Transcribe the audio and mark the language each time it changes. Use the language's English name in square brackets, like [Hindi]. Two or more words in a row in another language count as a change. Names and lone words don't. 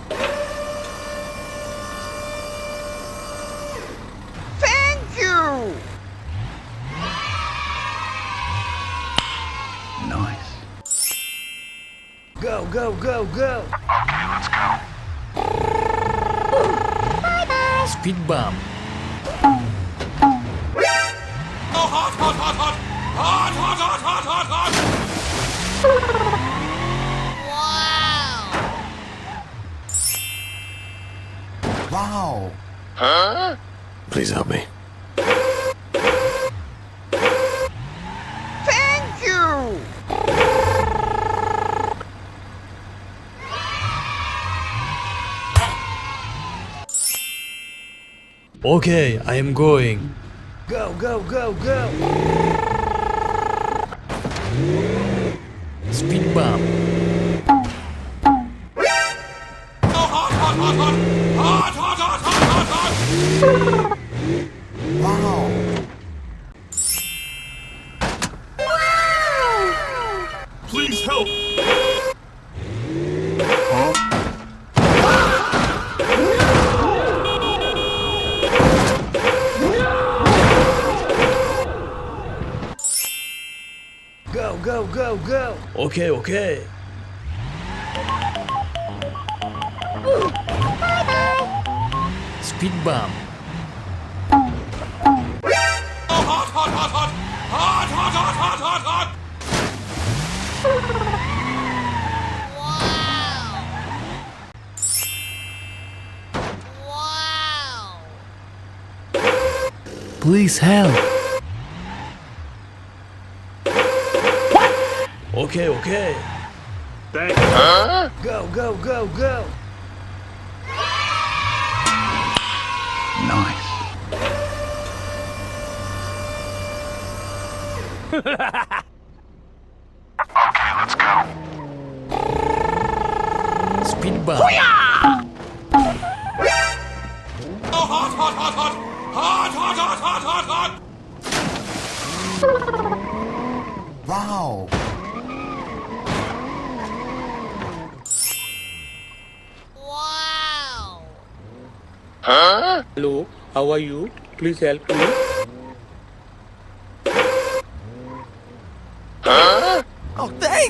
[English] Thank you! Nice. Go, go, go, go! Okay, let's go. Speed bump. Oh, hot, hot, hot, hot! Hot, hot, hot, hot, hot, hot! Wow! Wow. Please help me. Thank you! Okay, I am going. Go, go, go, go! Speed bump. Oh, hot, hot, hot, hot! Hot, hot, hot, hot, hot, hot! Wow. Please help! Go, go, go, go! Okay, okay. Speed bump. Oh, hot, hot, hot, hot! Hot, hot, hot, hot, hot, hot! Wow! Please help. Okay, okay. Thanks. Go, go, go, go! Nice. Okay, let's go. Speed bump. Oh, hot, hot, hot, hot! Hot, hot, hot, hot, hot, hot! Wow. Wow! Hello, how are you? Please help me. Oh, thanks,